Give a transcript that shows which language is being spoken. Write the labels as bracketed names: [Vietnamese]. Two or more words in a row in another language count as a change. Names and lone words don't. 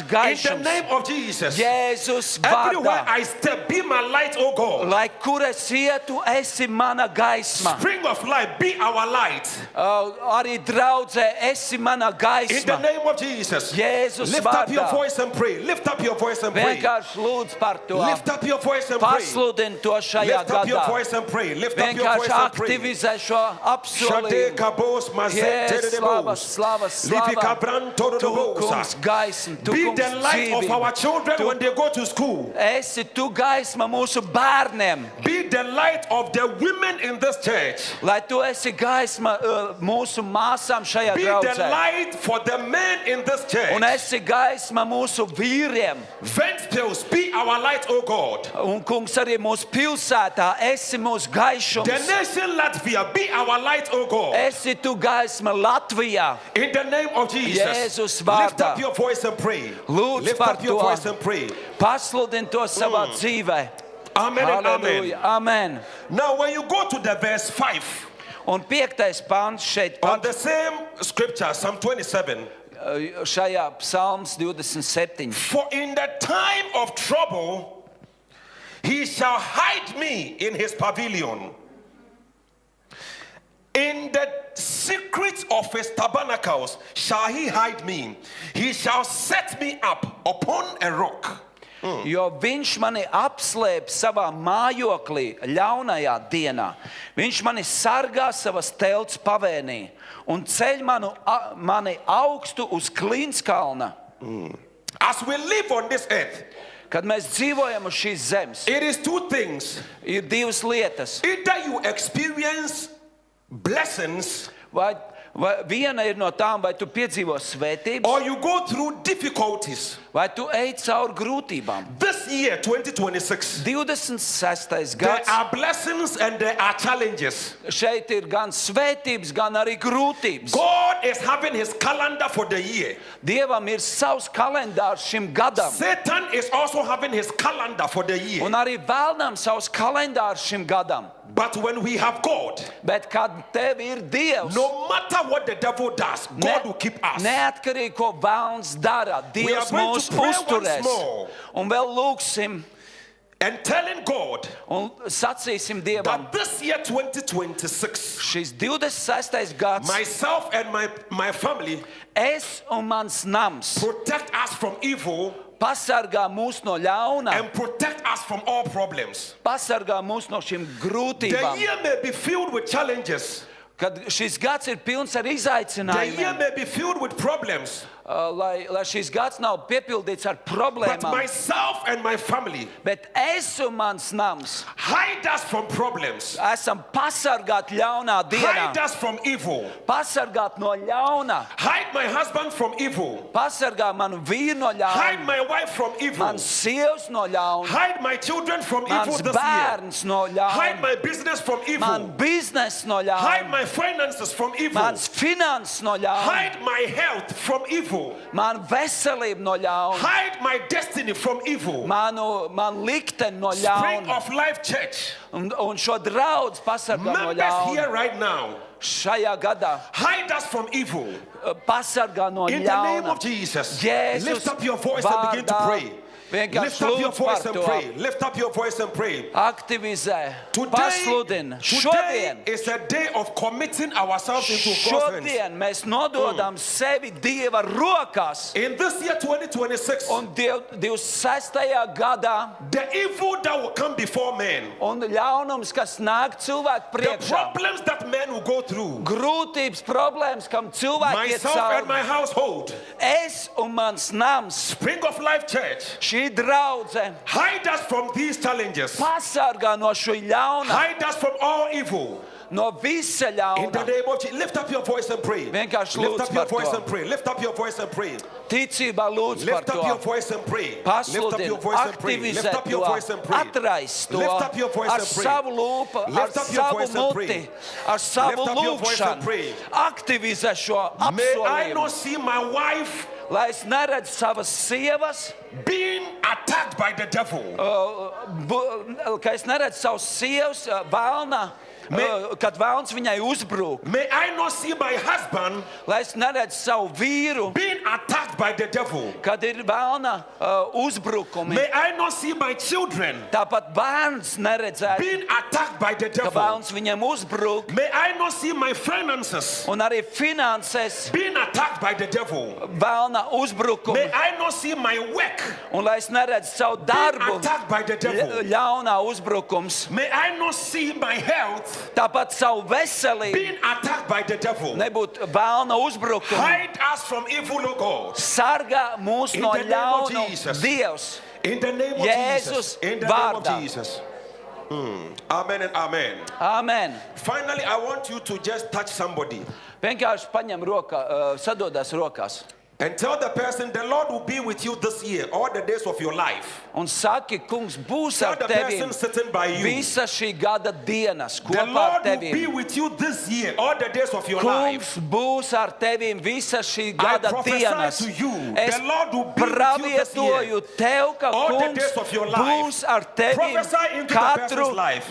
[English] In the [Latvian] gaišums. [English] name of Jesus. [Latvian] Jēzus [English] Everywhere [Latvian] vārdā. [English] I step, be my light, oh God. [Latvian] Lai kur es ietu, esi mana gaisma. [English] Spring of life, be our light. [Latvian] Arī draudzē, esi mana [English] In the [Latvian] gaisma. [English] name of Jesus. [Latvian] Jēzus [English] Lift up your [Latvian] vārdā. [English] voice and pray. Lift up your voice and pray. [Latvian] Vienkārši lūdz par to. [English] Lift up your voice and pray. [Latvian] Pasludini to šajā [English] Lift up your [Latvian] gadā. [English] voice and pray. Lift up your [Latvian] Vienkārši [English] voice and pray. [Latvian] aktivizē šo Shade apsolījumu. kabos mazet Jēzus, slava, teredebos. slava, Livi slava. kabran Tu, torodebosa. kungs, gaisma. Tu, [English] Be [Latvian] kungs, [English] the light of our [Latvian] dzīvība. [English] children when they go to school. [Latvian] Esi tu gaisma mūsu bērniem. [English] Be the light of the women in this church. [Latvian] Lai tu esi gaisma mūsu māsām šajā [English] Be the [Latvian] draudzē. [English] light for the men in this church. [Latvian] Un esi gaisma mūsu vīriem. [English] Ventspils, be our light, oh God. [Latvian] Un, kungs, arī mūsu pilsētā esi mūsu [English] The [Latvian] gaišums. [English] nation Latvia, be our light, oh God. [Latvian] Esi tu gaisma Latvijā. [English] In the name of Jesus. [Latvian] Jēzus [English] Lift [Latvian] vārdā. [English] up your voice and pray. [Latvian] Lūdz [English] Lift [Latvian] par [English] up your [Latvian] to. [English] voice and pray. [Latvian] Pasludini to savā dzīvē. [English] Amen and amen. [Latvian] Halleluja. Amen. [English] Now, when you go to the verse 5 [Latvian] Un 5. pāns šeit [English] on [Latvian] pat [English] the same scripture, Psalm 27. [Latvian] šajā psalms 27. [English] For in the time of trouble, he shall hide me in his pavilion. In the secrets of his tabernacles shall he hide me. He shall set me up upon a rock. [Latvian] Jo viņš mani apslēp savā mājoklī ļaunajā dienā. Viņš mani sargā savas telts pavēnī un ceļ mani augstu uz Klinskalna. [English] As we live on this earth, [Latvian] Kad mēs dzīvojam uz šīs zemes, [English] it is two things. [Latvian] ir divas lietas. [English] Either you experience blessings [Latvian] Vai viena ir no tām, vai tu piedzīvo svētības, [English] or you go through difficulties. [Latvian] vai tu ej cauri grūtībām. [English] This year, 2026, [Latvian] 26. [English] there [Latvian] gads. [English] are blessings and there are challenges. [Latvian] Šeit ir gan svētības, gan arī grūtības. [English] God is having his calendar for the year. [Latvian] Dievam ir savs kalendārs šim gadam. [English] Satan is also having his calendar for the year. [Latvian] Un arī vēlnam savs kalendārs šim gadam. [English] But when we have God, [Latvian] Bet kad tev ir Dievs, [English] no matter what the devil does, God will keep us. [Latvian] neatkarīgi ko vēlns dara, [English] We are [Latvian] Dievs [English] going [Latvian] mūs [English] to pray once [Latvian] uzturēs. [English] more. [Latvian] Un vēl lūksim [English] And telling God [Latvian] un sacīsim Dievam, [English] that this year, 2026, [Latvian] šis 26. gads, [English] myself and my family [Latvian] es un mans nams [English] protect us from evil [Latvian] pasargā mūs no ļauna, [English] and protect us from all problems. [Latvian] pasargā mūs no šīm [English] The [Latvian] grūtībām. [English] year may be filled with challenges. [Latvian] Kad šis gads ir pilns ar [English] The year [Latvian] izaicinājumiem, [English] may be filled with problems. [Latvian] lai šis gads nav piepildīts ar [English] But [Latvian] problēmām, [English] myself and my family [Latvian] bet es un mans nams hide us from problems. esam pasargāti ļaunā dienā, [English] Hide us from evil. [Latvian] pasargāti no ļauna, [English] Hide my husband from evil. [Latvian] pasargā manu vīru no [English] Hide [Latvian] ļauna, [English] my wife from evil. [Latvian] mans sievs no ļauna, [English] Hide my children from evil [Latvian] mans [English] this year. [Latvian] bērns no [English] Hide [Latvian] ļauna, [English] my business from [Latvian] man [English] evil. [Latvian] bizness no [English] Hide [Latvian] ļauna, [English] my finances from evil. [Latvian] mans finanses no ļauna, [English] Hide my health from evil. [Latvian] man veselību no ļauna, [English] Hide my destiny from evil. [Latvian] man likteni no [English] Spring [Latvian] ļauna, [English] of Life Church, [Latvian] un šo draudz pasargā no [English] members here [Latvian] ļauna. [English] right now, [Latvian] Šajā gadā [English] hide us from evil. [Latvian] pasargā no [English] In the name [Latvian] ļauna. [English] of Jesus, [Latvian] Jēzus [English] lift up your voice and begin to [Latvian] vārdā [English] pray. [Latvian] vienkārši [English] Lift up your [Latvian] lūdz [English] voice [Latvian] par [English] and [Latvian] to. [English] pray. Lift up your voice and pray. [Latvian] Aktivizē, [English] Today [Latvian] pasludini. Šodien, [English] is a day of committing ourselves into God's hands. [Latvian] šodien mēs nododam sevi Dieva rokās. [English] In this year 2026, [Latvian] Un 26. gadā, [English] the evil that will come before men, [Latvian] un ļaunums, kas nāk cilvēku [English] the [Latvian] priekšā, [English] problems that men will go through, [Latvian] grūtības, problēmas, kam cilvēki iet [English] myself and my [Latvian] cauri. [English] household, [Latvian] Es un mans nams, [English] Spring of Life Church, [Latvian] šī draudze, [English] hide us from these challenges. [Latvian] pasargā no šī ļauna, [English] Hide us from all evil. [Latvian] no visa [English] In the [Latvian] ļauna. [English] name of Jesus, lift up your voice and pray. [Latvian] Vienkārši [English] Lift [Latvian] lūdz [English] up your [Latvian] par [English] voice [Latvian] to. [English] and pray. Lift up your voice and pray. [Latvian] ticībā lūdz par [English] Lift up [Latvian] to. [English] your voice and pray. Lift up [Latvian] Pasludini, [English] your voice and pray. Lift [Latvian] aktivizē [English] up your [Latvian] to, [English] voice and pray. [Latvian] atrais to [English] Lift up your voice [Latvian] ar [English] and pray. [Latvian] savu lūpu, ar [English] Lift up your [Latvian] savu [English] voice and pray. [Latvian] muti, ar savu [English] Lift up your voice and [Latvian] lūkšanu. [English] pray. [Latvian] Aktivizē šo [English] May I [Latvian] apsolījumu. [English] not see my wife [Latvian] Lai es neredzu savas sievas, [English] being attacked by the devil. [Latvian] ka es neredzu savas sievas vēlna, kad vēlns viņai uzbrūk. [English] May I not see my husband [Latvian] Lai es neredzu savu vīru, [English] being attacked by the devil. [Latvian] kad ir vēlna uzbrukumi. [English] May I not see my children [Latvian] Tāpat bērns neredzētu, [English] being attacked by the [Latvian] ka [English] devil. [Latvian] vēlns viņam uzbruk. [English] May I not see my finances [Latvian] Un arī finanses [English] being attacked by the devil. [Latvian] vēlna uzbrukumi. [English] May I not see my work [Latvian] Un lai es neredzu savu [English] being [Latvian] darbu, [English] attacked by the devil. [Latvian] ļaunā uzbrukums. [English] May I not see my health [Latvian] Tāpat savu veselību [English] being attacked by the devil. [Latvian] nebūtu vēlna uzbrukumi. [English] Hide us from evil, O God. [Latvian] Sargā mūs [English] In [Latvian] no [English] the name of [Latvian] ļauna [English] Jesus. [Latvian] Dievs. [English] In the name of [Latvian] Jēzus [English] Jesus. In the name of [Latvian] vārdā. [English] Jesus. Amen and amen. Amen. Finally, I want you to just touch somebody [Latvian] Vienkārši paņem sadodas rokās. [English] and tell the person the Lord will be with you this year, all the days of your life. [Latvian] Un saki, kungs būs [English] Tell [Latvian] ar [English] the [Latvian] tevi [English] person sitting by you. [Latvian] visa šī gada dienas [English] The [Latvian] kopā ar [English] Lord will be [Latvian] tevi. [English] with you this year, all the days of your life. [Latvian] Kungs būs ar tevi visa šī [English] I [Latvian] gada [English] prophesy [Latvian] dienas. [English] to you, [Latvian] Es [English] the Lord will be with you this [Latvian] pravietoju [English] year. [Latvian] tev, ka [English] All the [Latvian] kungs [English] days of your life. [Latvian] būs ar tevi [English] Prophesy into the [Latvian] katru [English] person's life.